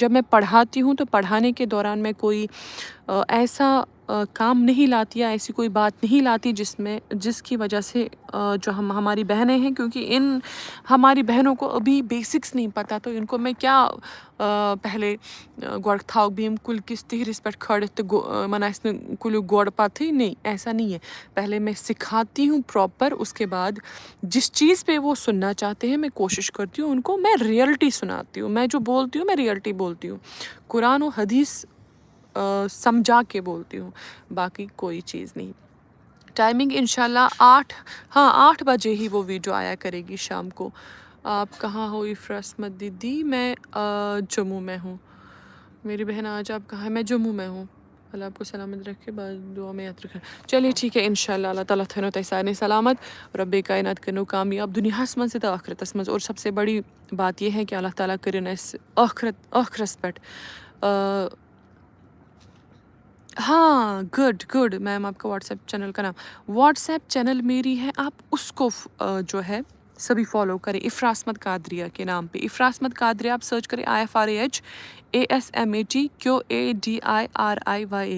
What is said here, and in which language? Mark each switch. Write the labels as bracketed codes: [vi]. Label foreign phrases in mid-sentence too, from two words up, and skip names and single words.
[ur] جب میں پڑھاتی ہوں تو پڑھانے کے دوران میں کوئی ایسا کام نہیں لاتی یا ایسی کوئی بات نہیں لاتی جس کی وجہ سے جو ہماری بہنیں ہیں, کیونکہ ہماری بہنوں کو ابھی بیسکس نہیں پتہ. تو ان کو میں کیا پہلے [ks] گۄڈٕ تھاو بہٕ یِم کُلۍ کِس تِہرِس پٮ۪ٹھ کھٲڑِتھ تہٕ یِمن آسہِ نہٕ کُلیُک گۄڈٕ پتہٕے. [ur] نہیں ایسا نہیں ہے. پہلے میں سکھاتی ہوں پراپر, اس کے بعد جس چیز پہ وہ سننا چاہتے ہیں میں کوشش کرتی ہوں ان کو میں ریئلٹی سناتی ہوں. میں جو بولتی ہوں میں ریئلٹی بولتی ہوں, قرآن و حدیث سمجھا کے بولتی ہوں, باقی کوئی چیز نہیں. ٹائمنگ انشاءاللہ 8 بجے ہی وہ ویڈیو آیا کرے گی شام کو. آپ کہاں ہو افرا اسمت دیدی؟ میں جموں میں ہوں. میری بہن آج آپ کہاں ہے؟ میں جموں میں ہوں. اللہ آپ کو سلامت رکھے, دعا میں یاد رکھے. چلیے ٹھیک ہے انشاءاللہ. [ks] اللہ تعالیٰ تھنو تۄہہِ سارنٕے سلامت, رب کائنات کرنو کامیاب دُنیاہس منٛز تہِ تہٕ ٲخرتس منٛز. [ur] اور سب سے بڑی بات یہ ہے کہ [ks] اللہ تعالیٰ کٔرِن اَسہِ ٲخرس پٮ۪ٹھ [ur] ہاں گڈ. میم آپ کا واٹس ایپ چینل کا نام؟ واٹس ایپ چینل میری ہے, آپ اس کو جو ہے سبھی فالو کریں افرا اسمت قادریہ کے نام پہ. افرا اسمت قادریہ آپ سرچ کریں IFRAH ASMAT QADIRIYA.